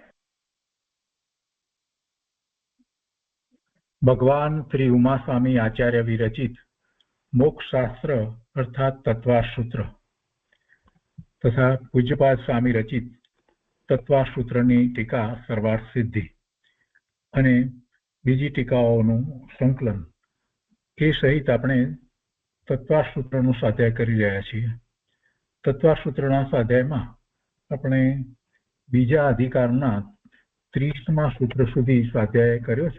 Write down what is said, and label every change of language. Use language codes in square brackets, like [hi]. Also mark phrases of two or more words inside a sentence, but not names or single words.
[gu] ભગવાન શ્રી ઉમા સ્વામી આચાર્ય વિરચિત મોક્ષ શાસ્ત્ર અર્થાત તત્વાસૂત્ર તથા પૂજ્યપાદ સ્વામી રચિત તત્વાસૂત્રની ટીકા સર્વાર્થ સિદ્ધિ અને બીજી ટીકાઓનું સંકલન એ સહિત આપણે તત્વાસૂત્રનું સ્વાધ્યાય કરી રહ્યા છીએ. તત્વાસૂત્રના સ્વાધ્યાયમાં આપણે બીજા અધિકારના 30મા સૂત્ર સુધી સ્વાધ્યાય કર્યો છે.